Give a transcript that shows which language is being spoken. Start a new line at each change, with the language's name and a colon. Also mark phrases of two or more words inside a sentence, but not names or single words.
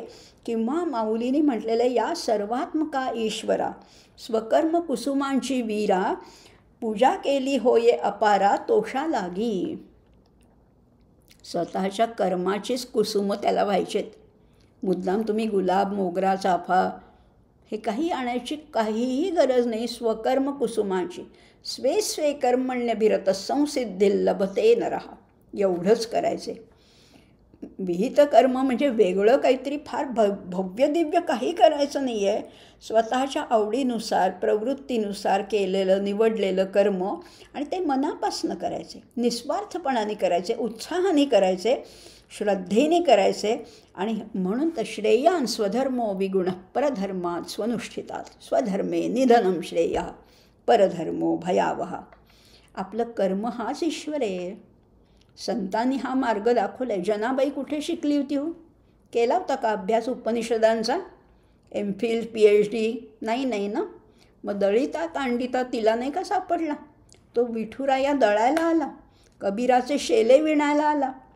Marathi: किंवा माऊलीने म्हटलेलं या सर्वात्मका ईश्वरा, स्वकर्म कुसुमांची वीरा, पूजा केली होये अपारा तोषा लागी. स्वतःच्या कर्माचीच कुसुमं त्याला व्हायचेत. मुद्दाम तुम्ही गुलाब, मोगरा, चाफा हे काही आणायची काहीही गरज नाही. स्वकर्म कुसुमाची,
Sanskrit: स्वे कर्मण्यभिरत संसिद्धी लभते नरहा,
Marathi: एवढंच करायचे. विहित कर्म म्हणजे वेगळं काहीतरी फार भव्य दिव्य काही करायचं नाही आहे. स्वतःच्या आवडीनुसार प्रवृत्तीनुसार केलेलं निवडलेलं कर्म, आणि ते मनापासून करायचे, निस्वार्थपणाने करायचे, उत्साहाने करायचे, श्रद्धेने करायचे. आणि म्हणून तर
Sanskrit: श्रेयान स्वधर्मो विगुण परधर्मात स्वनुष्ठितात, स्वधर्मे निधनम श्रेय परधर्मो भयावह.
Marathi: आपलं कर्म हाच ईश्वर आहे. संतांनी हा मार्ग दाखवला आहे. जनाबाई कुठे शिकली होती हो? केला होता का अभ्यास उपनिषदांचा? MPhil PhD नाही ना. मग दळिता तांडिता तिला नाही का सापडला? तो विठुराया दळायला आला, कबीराचे शेले विणायला आला.